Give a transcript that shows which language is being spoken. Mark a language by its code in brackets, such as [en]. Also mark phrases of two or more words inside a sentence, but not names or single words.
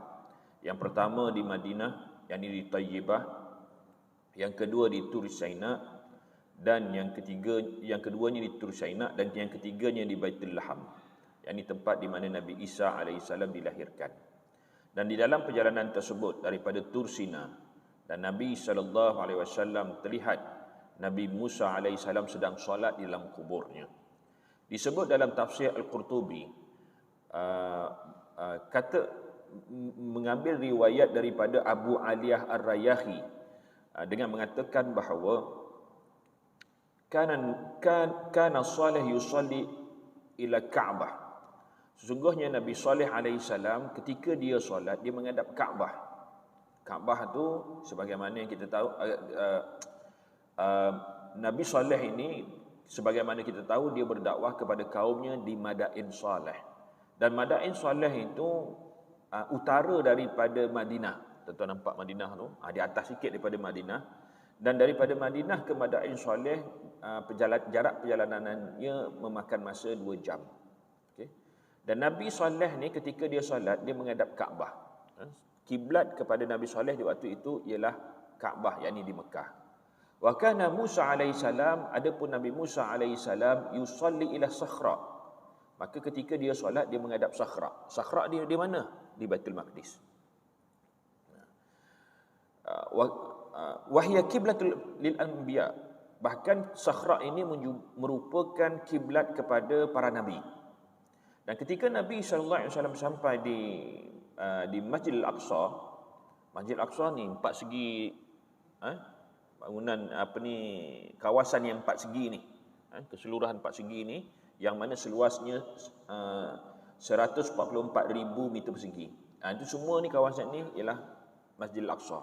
[ms] Yang pertama di Madinah, yakni di Tayyibah, yang kedua di Tur Saina, dan yang keduanya di Tur Saina, dan yang ketiganya di Baitul Laham, yakni tempat di mana Nabi Isa alaihissalam dilahirkan. Dan di dalam perjalanan tersebut daripada Tur Sina, dan Nabi SAW terlihat Nabi Musa AS sedang solat di dalam kuburnya. Disebut dalam tafsir Al-Qurtubi, mengambil riwayat daripada Abu Aliyah Ar-Rayahi, dengan mengatakan bahawa [ar] كان صالح يصلي إلى الكعبة. [ms] Sesungguhnya Nabi Salih AS ketika dia solat, dia menghadap Ka'bah. Kaabah tu sebagaimana yang kita tahu, Nabi Saleh ini sebagaimana kita tahu dia berdakwah kepada kaumnya di Madain Saleh. Dan Madain Saleh itu utara daripada Madinah. Tuan-tuan nampak Madinah tu, di atas sikit daripada Madinah. Dan daripada Madinah ke Madain Saleh, jarak perjalanannya memakan masa 2 jam. Okay. Dan Nabi Saleh ni ketika dia solat, dia menghadap Kaabah. Kiblat kepada Nabi Saleh di waktu itu ialah Kaabah, yakni di Mekah. [ar] وكان موسى عليه السلام, [ms] adapun Nabi Musa alaihissalam [ar] يصلي إلى الصخرة. [ms] Maka ketika dia solat, dia menghadap Sakhra. Sakhra di mana? Di Baitul Maqdis. [ar] وهي قبلة للأنبياء. [ms] Bahkan Sakhra ini merupakan kiblat kepada para nabi. Dan ketika Nabi [ar] صلى الله عليه وسلم [ms] sampai di Masjidil Aqsa. Masjidil Aqsa ni 4 segi, bangunan kawasan yang 4 segi ni, keseluruhan 4 segi ni, yang mana seluasnya 144,000 meter persegi. Itu semua ni kawasan ni ialah Masjid Al-Aqsa.